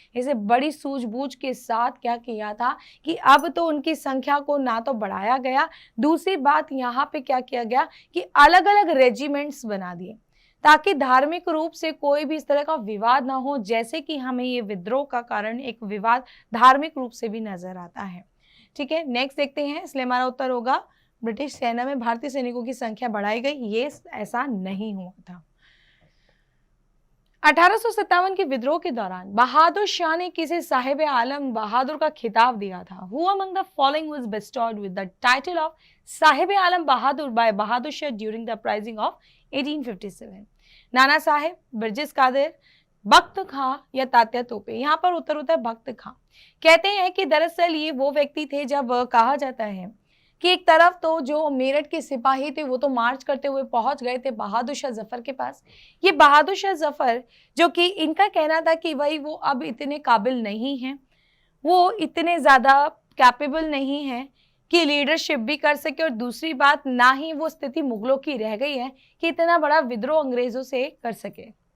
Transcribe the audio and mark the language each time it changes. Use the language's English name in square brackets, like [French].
[Hindi] इसे बड़ी सूझबूझ के साथ क्या किया था कि अब तो उनकी संख्या को ना तो बढ़ाया गया, दूसरी बात यहाँ पे क्या किया गया कि अलग अलग रेजिमेंट्स बना दिए ताकि धार्मिक रूप से कोई भी इस तरह का विवाद ना हो, जैसे कि हमें ये विद्रोह का कारण एक विवाद धार्मिक रूप से भी नजर आता है। ठीक है, नेक्स्ट देखते हैं। इसलिए हमारा उत्तर होगा ब्रिटिश सेना में भारतीय सैनिकों की संख्या बढ़ाई गई, ये ऐसा नहीं हुआ था। 1857 के विद्रोह के दौरान बहादुर शाह ने किसे साहिब आलम बहादुर का खिताब दिया था? [English] Who among the following was bestowed with the title of Sahib Alam Bahadur by Bahadur Shah during the uprising of 1857? [Hindi] Nana Saheb, Burgess Qadir, बख्त खां या तात्या तोपे? यहाँ पर उत्तर होता है बख्त खां। कहते हैं कि दरअसल ये वो व्यक्ति थे, जब कहा जाता है कि एक तरफ तो जो मेरठ के सिपाही थे वो तो मार्च करते हुए पहुंच गए थे बहादुर शाह जफर के पास। ये बहादुर शाह जफर, जो कि इनका कहना था कि भाई वो अब इतने काबिल नहीं हैं, वो इतने ज़्यादा कैपेबल नहीं हैं कि लीडरशिप भी कर सके, और दूसरी बात ना ही वो स्थिति मुगलों की रह गई है कि इतना बड़ा विद्रोह अंग्रेजों से कर सके।